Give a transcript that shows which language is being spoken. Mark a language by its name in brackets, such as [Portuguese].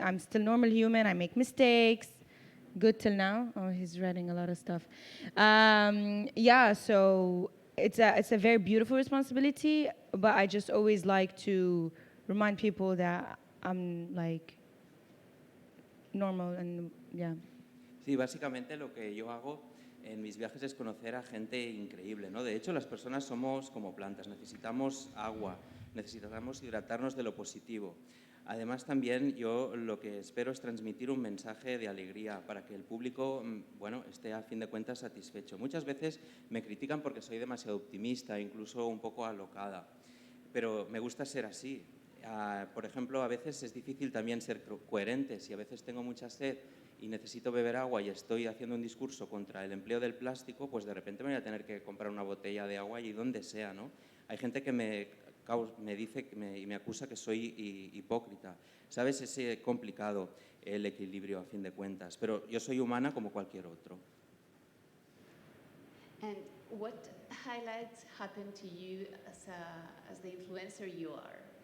[English] I'm still normal human. I make mistakes. Good till now. Oh, he's writing a lot of stuff. Yeah, so it's a very beautiful responsibility, but I just always like to remind people that I'm like normal and yeah. [Spanish] Sí, básicamente lo que yo hago en mis viajes es conocer a gente increíble, ¿no? De hecho, las personas somos como plantas, necesitamos agua, necesitamos hidratarnos de lo positivo. Además, también yo lo que espero es transmitir un mensaje de alegría para que el público, bueno, esté a fin de cuentas satisfecho. Muchas veces me critican porque soy demasiado optimista, incluso un poco alocada, pero me gusta ser así. Por ejemplo, a veces es difícil también ser coherente. Si a veces tengo mucha sed y necesito beber agua y estoy haciendo un discurso contra el empleo del plástico, pues de repente me voy a tener que comprar una botella de agua y donde sea, ¿no? Hay gente que me dice y me acusa que soy hipócrita. ¿Sabes? Es complicado el equilibrio a fin de cuentas, pero yo soy humana como cualquier otro. [English] And highlights happened to you as the influencer you are?